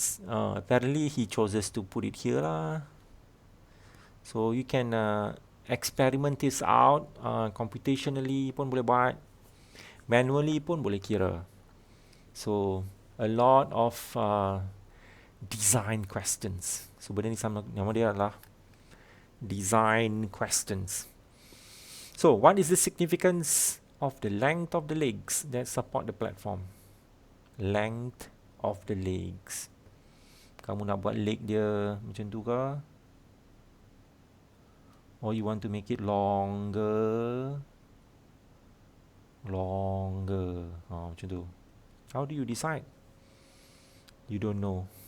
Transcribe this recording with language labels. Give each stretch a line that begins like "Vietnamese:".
English: Apparently he chooses to put it here lah. So you can experiment this out,
Malay: computationally pun boleh buat, manually pun boleh kira.
English: So a lot of design questions.
Malay: So benda ni nama dia adalah design questions.
English: So what is the significance of the length of the legs that support the platform? Length of the legs.
Malay: Kamu nak buat leg dia macam tu ke?
English: Or you want to make it longer?
Malay: Macam tu.
English: How do you decide? You don't know.